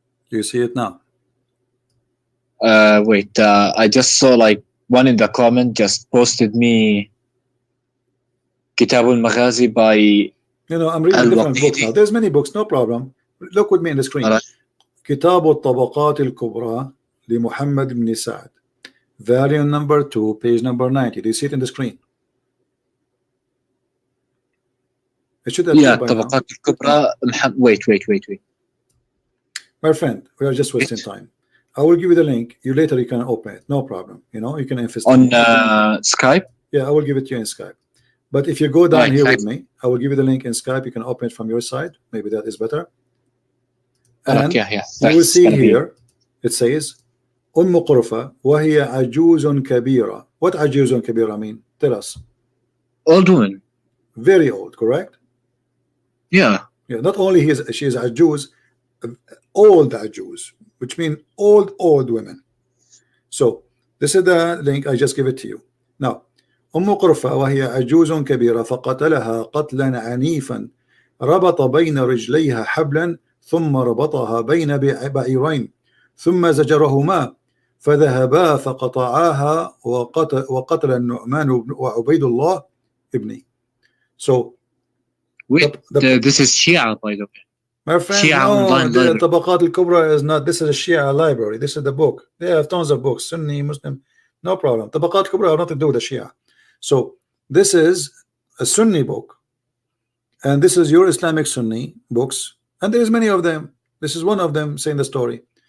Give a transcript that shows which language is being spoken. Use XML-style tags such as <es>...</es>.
<en>You see it now? Wait. I just saw like one in the comment just posted me Kitab al-Maghazi by. I'm reading different books now. There's many books, no problem. Look with me in the screen.</en> <ar>كتاب الطبقات الكبرى لمحمد بن سعد, volume number 2, page number 90.</ar> <en>Do you see it in the screen? It should appear. Yeah, الطبقات الكبرى. Wait. My friend, we are just wasting time. I will give you the link. Later you can open it. No problem. You can invest on Skype. Yeah, I will give it to you in Skype. But if you go down here with me, I will give you the link in Skype. You can open it from your side. Maybe that is better. And yeah. you will see here, it says, Qurfa</en> <ar>وهي عجوز كبيرة.</ar> <en>What</en> <ar>عجوز كبيرة</ar> <en>mean? Tell us. Old woman. Very old, correct? Yeah. Yeah. Not only she is عجوز, old عجوز, which means old women. So this is the link. I just give it to you.</en> <ar>Now, قرفة وهي عجوز كبيرة فقتلها قتلا عنيفا ربط بين رجليها حبلا ثم ربطها بين بعيرين ثم زجرهما فذهبا فقطعاها وقتل النعمان وعبيد الله ابني.</ar> <en>So this is Shia, by the way. My friend, no, the Tabaqat al-Kubra is not. This is a Shia library. This is the book. They have tons of books. Sunni, Muslim, no problem. Tabaqat al-Kubra have nothing to do with the Shia. So this is a Sunni book, and this is your Islamic Sunni books, and there is many of them. This is one of them saying the story,</en>